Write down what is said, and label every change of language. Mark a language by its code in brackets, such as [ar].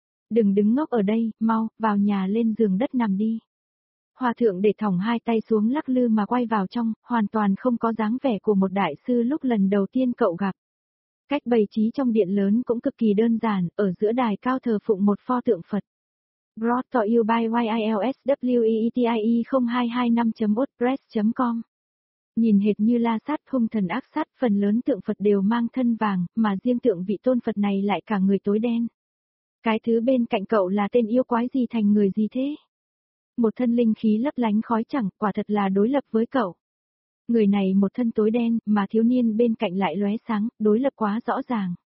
[vi] Đừng đứng ngốc ở đây, mau, vào nhà lên giường đất nằm đi. Hòa thượng để thỏng hai tay xuống lắc lư mà quay vào trong, hoàn toàn không có dáng vẻ của một đại sư lúc lần đầu tiên cậu gặp. Cách bày trí trong điện lớn cũng cực kỳ đơn giản, ở giữa đài cao thờ phụng một pho tượng Phật. [en] Brought to you by YILSWEETIE0225.wordpress.com. [vi] Nhìn hệt như La Sát hung thần ác sát, phần lớn tượng Phật đều mang thân vàng, mà riêng tượng vị tôn Phật này lại cả người tối đen. Cái thứ bên cạnh cậu là tên yêu quái gì thành người gì thế? Một thân linh khí lấp lánh khói chẳng, quả thật là đối lập với cậu. Người này một thân tối đen, mà thiếu niên bên cạnh lại lóe sáng, đối lập quá rõ ràng.